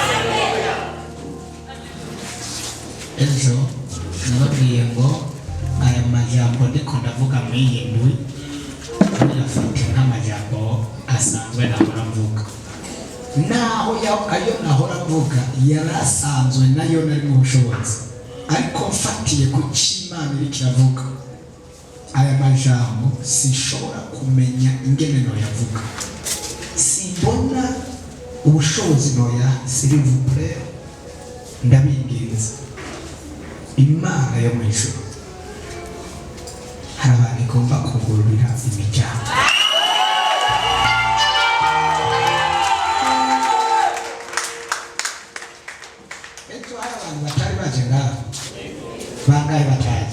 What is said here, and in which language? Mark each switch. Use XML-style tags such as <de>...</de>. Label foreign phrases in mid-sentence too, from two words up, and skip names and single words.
<rn>Ejo nababwiye ngo aya majambo ndiko ndavuga mwiyindwi birafite nk'amajambo asanzwe nahora mvuga, naho ayo nahora mvuga yarasanzwe nayo nari mu bushobozi, ariko mfatiye ku cy'Imana iri kiravuga aya majambo sinshobora kumenya ingene noyavuga, simbona ubushobozi noya.</rn> <fr>S'il vous plaît,</fr> <rn>ndabinginze Imana yo mu ijuru hari abantu igomba kugururira imiryango. Ejo hari abantu batari baje ngaho, bangahe bataje?</rn>